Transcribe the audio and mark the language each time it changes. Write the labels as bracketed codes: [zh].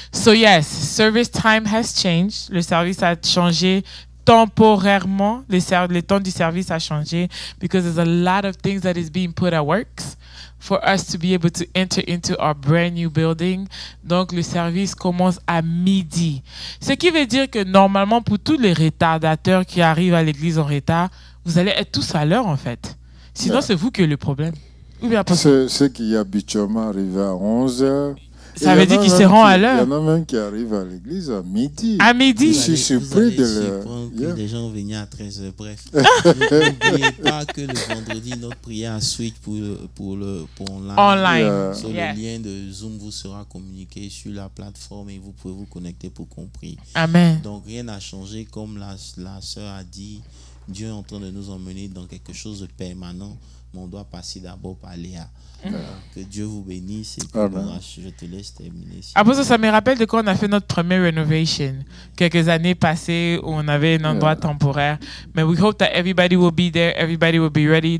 [en] So yes, service time has changed. [fr] Le service a changé temporairement. Le temps du service a changé [en] because there's a lot of things that is being put at works for us to be able to enter into our brand new building. [fr] Donc, le service commence à midi. Ce qui veut dire que normalement, pour tous les retardateurs qui arrivent à l'église en retard, vous allez être tous à l'heure, en fait. Sinon, c'est vous qui avez le problème. Ou bien ceux qui habituellement arrivent à 11h. Ça veut dire qu'ils seront à l'heure. Il y en a même qui arrivent à l'église à midi. À midi. Je suis surpris de que les gens venaient à 13h. Bref, n'oubliez pas que le vendredi, notre prière switch pour online. Sur le lien de Zoom vous sera communiqué sur la plateforme et vous pouvez vous connecter pour compris. Amen. Donc rien n'a changé, comme la sœur a dit. Dieu est en train de nous emmener dans quelque chose de permanent, mais on doit passer d'abord par Léa. Que Dieu vous bénisse et que je te laisse terminer. Après ça me rappelle de quand on a fait notre première renovation, quelques années passées où on avait un endroit temporaire. [en] Mais we hope that everybody will be there, everybody will be ready.